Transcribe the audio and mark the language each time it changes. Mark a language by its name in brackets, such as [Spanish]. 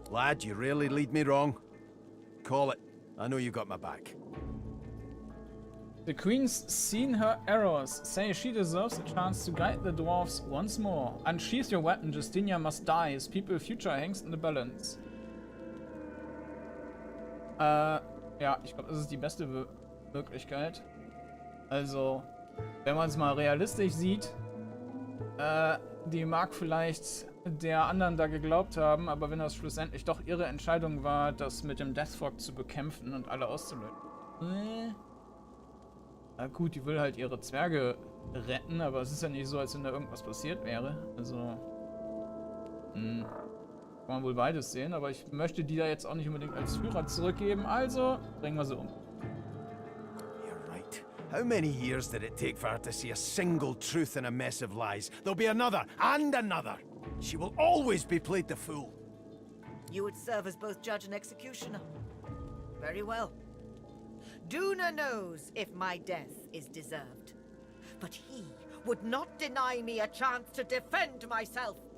[English] Lad, you really lead me wrong. Call it. I know you got my back. The Queen's seen her errors. Say she deserves a chance to guide the dwarves once more. Unsheath your weapon. Justinia must die. His people's future hangs in the balance. [German] Ja, ich glaube, das ist die beste Möglichkeit. Also, wenn man es mal realistisch sieht, die mag vielleicht der anderen da geglaubt haben, aber wenn das schlussendlich doch ihre Entscheidung war, das mit dem Deathfog zu bekämpfen und alle auszulöschen. Na gut, die will halt ihre Zwerge retten, aber es ist ja nicht so, als wenn da irgendwas passiert wäre. Also, kann man wohl beides sehen, aber ich möchte die da jetzt auch nicht unbedingt als Führer zurückgeben, also bringen wir sie um. [English] How many years did it take for her to see a single truth in a mess of lies? There'll be another, and another. She will always be played the fool. You would serve as both judge and executioner. Very well. Duna knows if my death is deserved. But he would not deny me a chance to defend myself.